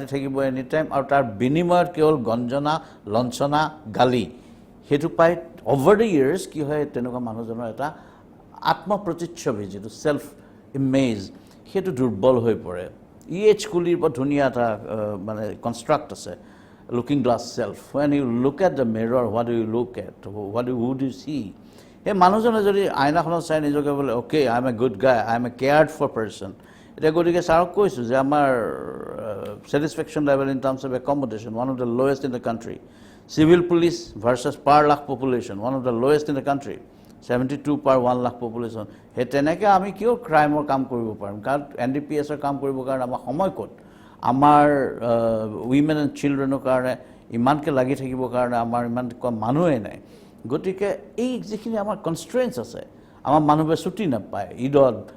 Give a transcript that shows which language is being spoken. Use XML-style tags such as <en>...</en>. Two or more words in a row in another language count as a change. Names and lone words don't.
<as>থাকিব</as> <en>any time</en> <as>আৰু তাৰ বিনিময়ত কেৱল গঞ্জনা লঞ্চনা গালি সেইটো পাই</as> <en>over the years</en> <as>কি হয় তেনেকুৱা মানুহজনৰ এটা আত্মপ্ৰতিচ্ছবি যিটো</as> <en>self image</en> <as>সেইটো দুৰ্বল হৈ পৰে EH কুলিৰ বৰ ধুনীয়া এটা মানে কনষ্ট্ৰাক্ট আছে লুকিং</as> <en>glass self when you look at the mirror what do you look at who do you see</en> <as>সেই মানুহজনে যদি আইনাখনত চাই নিজকে বোলে</as> <en>okay I am a good guy I am a cared for person</en> <as>এতিয়া গতিকে ছাৰক কৈছোঁ যে আমাৰ</as> <en>satisfaction level in terms of accommodation one of the lowest in the country civil police versus per lakh population one of the lowest in the country 72 per 1 lakh population</en> <as>সেই তেনেকৈ আমি কিয় ক্ৰাইমৰ কাম কৰিব পাৰিম কাৰণ NDPSৰ কাম কৰিবৰ কাৰণে আমাৰ সময় ক'ত আমাৰ</as> <en>women and children</en> <as>কাৰণে ইমানকৈ লাগি থাকিবৰ কাৰণে আমাৰ ইমান মানুহেই নাই গতিকে এই যিখিনি আমাৰ কনষ্ট্ৰেইনছ আছে আমাৰ মানুহবোৰে ছুটি নাপায় ঈদত</as>